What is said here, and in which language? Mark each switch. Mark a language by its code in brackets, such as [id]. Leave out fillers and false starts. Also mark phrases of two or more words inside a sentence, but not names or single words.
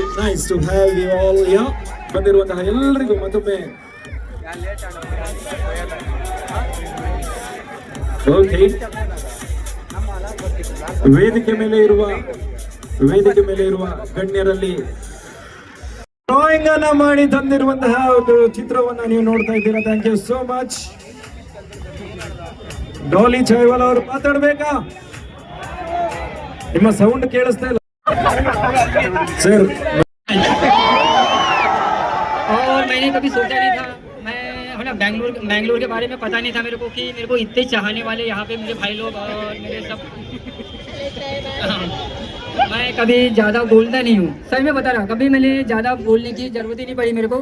[en] Nice to have you all here. [kn] ಬಂದಿರುವಂತಹ ಎಲ್ಲರಿಗೂ ಮತ್ತೊಮ್ಮೆ ಓಕೆ. ವೇದಿಕೆ ಮೇಲೆ ಇರುವ ಗಣ್ಯರಲ್ಲಿ ಡ್ರಾಯಿಂಗ್ ಅನ್ನ ಮಾಡಿ ತಂದಿರುವಂತಹ ಒಂದು ಚಿತ್ರವನ್ನ ನೀವು ನೋಡ್ತಾ ಇದ್ದೀರಾ. [en] thank you so much. [kn] ಡಾಲಿ ಚಾಯ್ವಾಲ ಅವರು ಮಾತಾಡ್ಬೇಕಾ? ನಿಮ್ಮ ಸೌಂಡ್ ಕೇಳಿಸ್ತಾ ಇಲ್ಲ सर। [hi] और मैंने कभी सोचा नहीं था, मैं ना बैंगलोर के बारे में पता नहीं था मेरे को कि मेरे को इतने चाहने वाले यहाँ पे मेरे भाई लोग और मेरे सब। मैं कभी ज़्यादा बोलता नहीं हूँ, सही में बता रहा, कभी मैंने ज़्यादा बोलने की ज़रूरत ही नहीं पड़ी मेरे को।